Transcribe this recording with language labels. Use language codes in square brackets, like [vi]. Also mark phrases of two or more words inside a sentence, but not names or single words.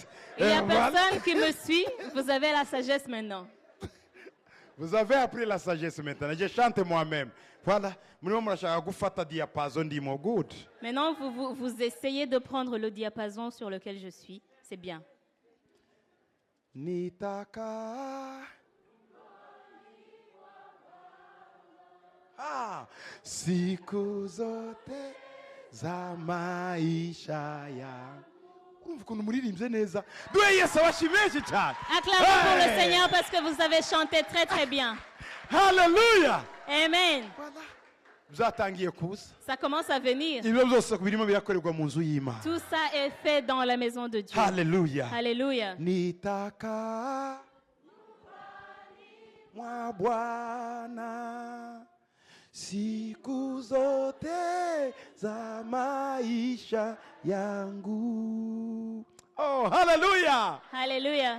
[fr] Il n'y a Voilà. personne qui me suit. Vous avez la sagesse maintenant. Vous avez appris la sagesse maintenant. Je chante moi-même. Voilà. [rw] Murimo murashaka gufata diapason ndimo. Good. [fr] Maintenant, vous essayez de prendre le diapason sur lequel je suis. C'est bien. [sw] Nitaka. Siku zote za maisha yangu. [rw] Urumva ukuntu muririmbye neza. Duhe Yesu abashimishe cyane. [fr] Acclamez pour le Hey! Seigneur parce que vous avez chanté très très bien. Hallelujah. Amen. Voilà. [rw] Byatangiye kuza. [fr] Ça commence à venir. [rw] Ibyo byose birimo birakorerwa mu nzu y'Imana. [fr] Tout ça est fait dans la maison de Dieu. Hallelujah. Alléluia. [sw] Nitaka mwa Bwana siku zote za maisha yangu. Oh, hallelujah. Alléluia.